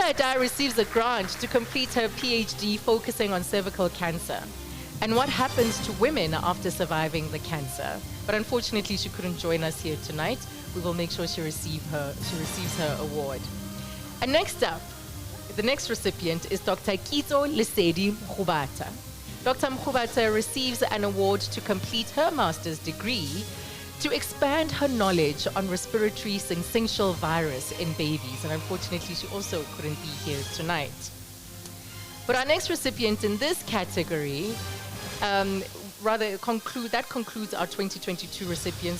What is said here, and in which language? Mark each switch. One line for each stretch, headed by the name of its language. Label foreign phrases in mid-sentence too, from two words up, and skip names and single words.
English: Adai receives a grant to complete her PhD focusing on cervical cancer and what happens to women after surviving the cancer. But unfortunately, she couldn't join us here tonight. We will make sure she receives her award. And next up, the next recipient is Dr. Kitso Lesedi Mkhubata. Dr. Mkhubata receives an award to complete her master's degree to expand her knowledge on respiratory syncytial virus in babies. And unfortunately, she also couldn't be here tonight. But our next recipient in this category, that concludes our 2022 recipients.